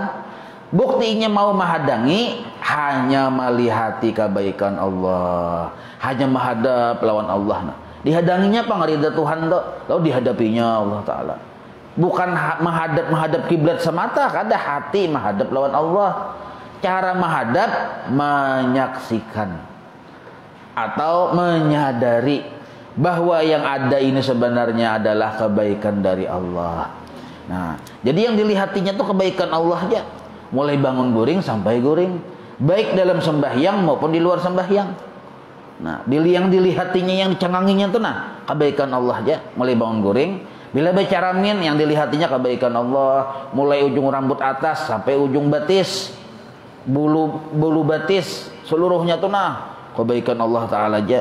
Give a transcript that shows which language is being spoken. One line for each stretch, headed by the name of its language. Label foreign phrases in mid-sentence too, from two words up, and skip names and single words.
Banjar: Buktinya mau menghadangi hanya melihati kebaikan Allah, hanya menghadap lawan Allah. Nah, dihadanginya apa ridha Tuhan tuh? Lalu dihadapinya Allah Taala. Bukan menghadap kiblat semata, kada hati menghadap lawan Allah. Cara menghadap menyaksikan atau menyadari bahwa yang ada ini sebenarnya adalah kebaikan dari Allah. Nah, jadi yang dilihatinya tuh kebaikan Allah aja. Mulai bangun guring sampai guring, baik dalam sembahyang maupun di luar sembahyang. Nah, yang dilihatinya, yang dicenganginya tuh nah kebaikan Allah aja. Mulai bangun guring, bila baca ramin yang dilihatinya kebaikan Allah, mulai ujung rambut atas sampai ujung batis, bulu batis seluruhnya tuh nah kebaikan Allah Ta'ala aja.